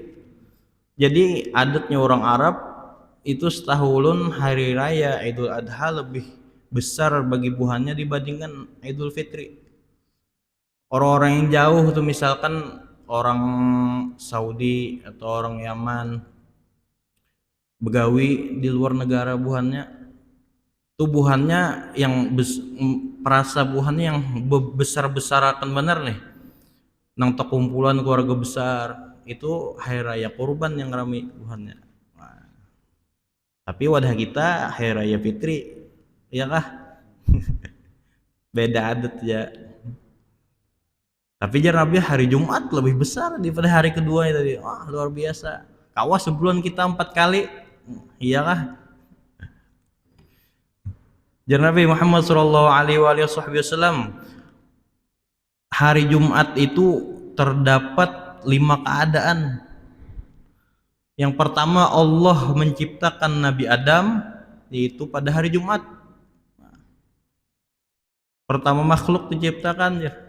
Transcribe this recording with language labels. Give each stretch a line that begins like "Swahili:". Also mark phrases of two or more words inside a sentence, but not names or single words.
Banjar: Jadi adatnya orang Arab itu setahun hari raya Idul Adha lebih besar bagi buhannya dibandingkan Idul Fitri. Orang-orang yang jauh tuh misalkan orang Saudi atau orang Yaman begawi di luar negara, buhannya tubuhannya yang perasa buhannya yang besar-besarakan benar nih nang kumpulan keluarga besar, itu hari raya kurban yang rame buhannya. Nah, tapi wadah kita hari raya fitri, ya kah? Beda adat ya. Tapi jar Nabi hari Jumat lebih besar daripada hari kedua tadi. Wah, luar biasa. Kawas sebulan kita 4 kali. Iya kah? Jar Nabi Muhammad
Arabic: صلى الله عليه وسلم,
Banjar: hari Jumat itu terdapat 5 keadaan. Yang pertama, Allah menciptakan Nabi Adam yaitu pada hari Jumat. Pertama makhluk diciptakan ya.